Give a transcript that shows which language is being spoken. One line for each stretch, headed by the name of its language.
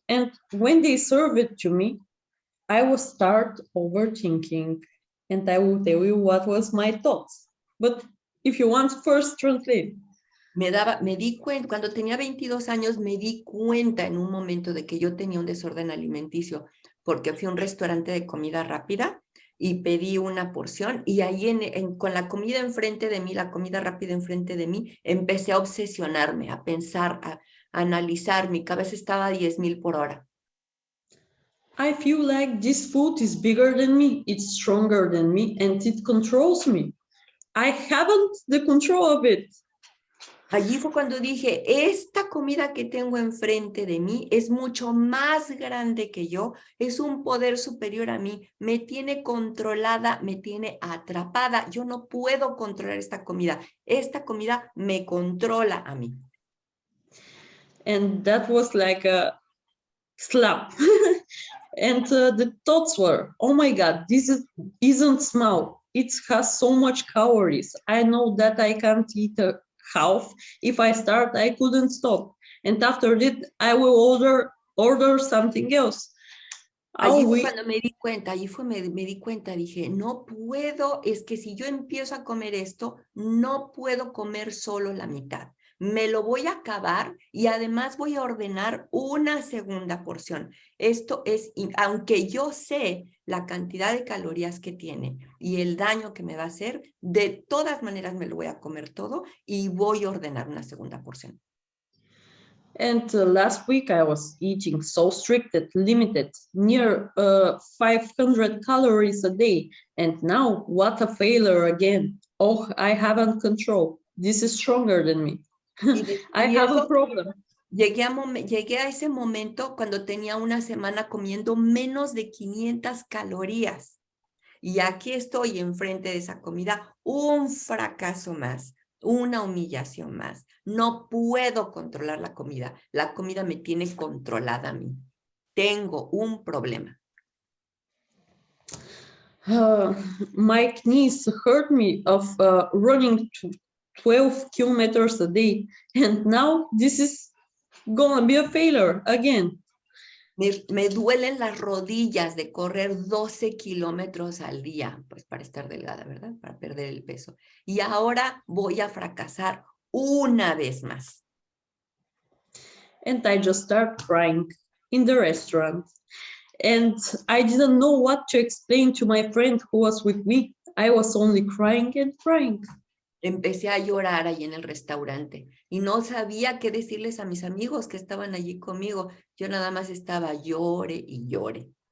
English: And when they served it to me, I would start overthinking, and I will tell you what was my thoughts. But if you want, first translate.
Spanish: Me di cuenta, cuando tenía 22 años, me di cuenta en un momento de que yo tenía un desorden alimenticio, porque fui a un restaurante de comida rápida y pedí una porción, y ahí con la comida enfrente de mí, la comida rápida enfrente de mí, empecé a obsesionarme, a pensar, a analizar. Mi cabeza estaba a 10,000 por hora.
English: I feel like this food is bigger than me, it's stronger than me, and it controls me. I haven't the control of it.
Spanish: Allí fue cuando dije, esta comida que tengo enfrente de mí es mucho más grande que yo, es un poder superior a mí, me tiene controlada, me tiene atrapada, yo no puedo controlar esta comida me controla a mí.
English: And that was like a slap. And the thoughts were, oh my God, isn't small. It has so much calories. I know that I can't eat a half. If I start, I couldn't stop. And after that, I will order something else.
Spanish: Allí fue cuando me di cuenta, me di cuenta, dije, no puedo, es que si yo empiezo a comer esto, no puedo comer solo la mitad. Me lo voy a acabar y además voy a ordenar una segunda porción. Esto es, aunque yo sé la cantidad de calorías que tiene y el daño que me va a hacer, de todas maneras me lo voy a comer todo y voy a ordenar una segunda porción.
English: And last week I was eating so strict, limited, near 500 calories a day. And now, what a failure again. Oh, I haven't control. This is stronger than me. I have a problem.
Spanish: Llegué a ese momento cuando tenía una semana comiendo menos de 500 calorías. Y aquí estoy enfrente de esa comida, un fracaso más, una humillación más. No puedo controlar la comida. La comida me tiene controlada a mí. Tengo un problema.
English: My knees hurt me of running 12 kilometers a day. And now this is gonna be a failure again.
Spanish: Me duelen las rodillas de correr 12 kilómetros al día, pues para estar delgada, ¿verdad? Para perder el peso. Y ahora voy a fracasar una vez más.
English: And I just started crying in the restaurant. And I didn't know what to explain to my friend who was with me. I was only crying and crying.
Spanish: Empecé a llorar allí en el restaurante y no sabía qué decirles a mis amigos que estaban allí conmigo. Yo nada más estaba llore y llore.